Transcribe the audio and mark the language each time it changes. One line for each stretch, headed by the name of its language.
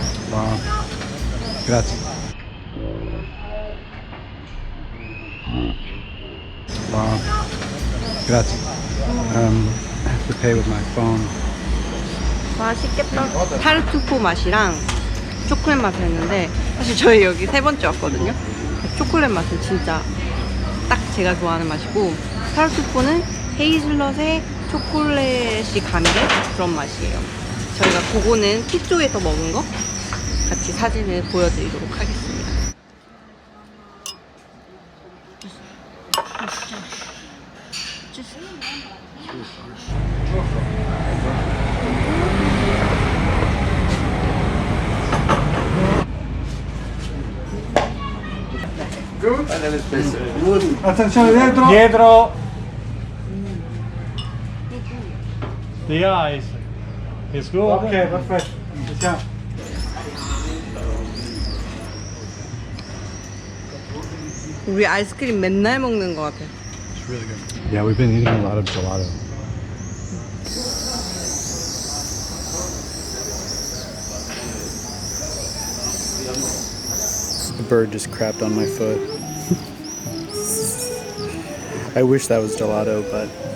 Italian: Wow. Grazie. Wow. Grazie.
English: I have to pay with my phone.
Korean: 맛있겠다. 타르투포 맛이랑 초콜릿 맛이었는데 사실 저희 여기 세 번째 왔거든요. 초콜릿 맛은 진짜 딱 제가 좋아하는 맛이고 타르투포는 헤이즐넛에 초콜릿이 감게 그런 맛이에요. 저희가 그거는 피쪼에서 먹은 거 같이 사진을 보여드리도록 하겠습니다.
English: Good. A little space.
Italian: Attenzione dietro. Dietro.
English: The eyes. It's good.
Italian: Ok, perfetto. Ci siamo.
Korean: 우리 아이스크림 맨날 먹는 것 같아.
English: It's really good. Yeah, we've been eating a lot of gelato. The bird just crapped on my foot. I wish that was gelato, but